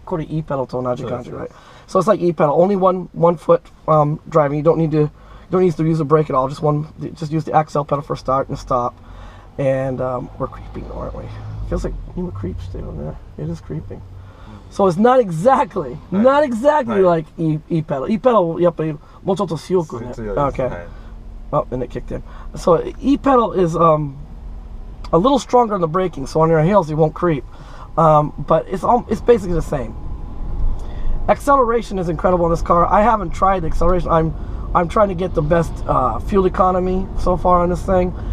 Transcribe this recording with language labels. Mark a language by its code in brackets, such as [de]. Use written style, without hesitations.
[ja] Kore E-pedal to onaji kanji, [en] right? So it's like E-pedal, only one foot driving. You don't need to use a brake at all. Just use the accel pedal for start and stop. And we're creeping, aren't we? Feels like creeps down there. It is creeping. So it's not exactly like E-pedal. [ja] E-pedal やっぱりもうちょっと強くね。 [en] Okay. Oh, and it kicked in. So E-pedal is a little stronger in the braking, so on your hills you won't creep. But it's basically the same. Acceleration is incredible in this car. I haven't tried the acceleration. I'm trying to get the best fuel economy so far on this thing.